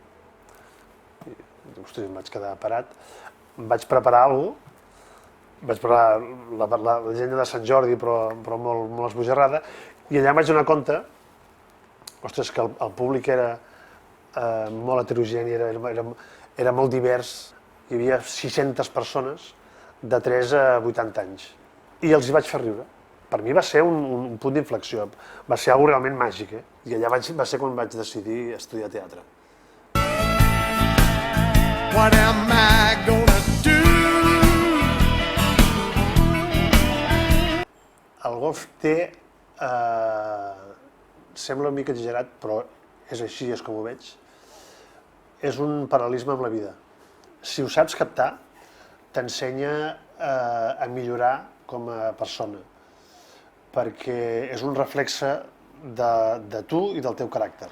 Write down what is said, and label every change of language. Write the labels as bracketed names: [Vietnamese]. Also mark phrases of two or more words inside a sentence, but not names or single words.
[Catalan] I, ostres, em vaig quedar parat. Vaig preparar alguna cosa, vaig preparar la llegenda de Sant Jordi, però molt esbojarrada, i allà em vaig donar compte, ostres, que el públic era molt heterogeni, era molt divers. Hi havia 600 persones de 3 a 80 anys. I els hi vaig fer riure. Per mi va ser un punt d'inflexió, va ser una cosa realment màgic. I allà va ser quan vaig decidir estudiar teatre. [English] What am I gonna do? [Catalan] El golf té... sembla una mica exagerat, però és així, és com ho veig. És un paral·lelisme amb la vida. Si ho saps captar, t'ensenya a millorar com a persona, perquè és un reflexe de tu i del teu caràcter.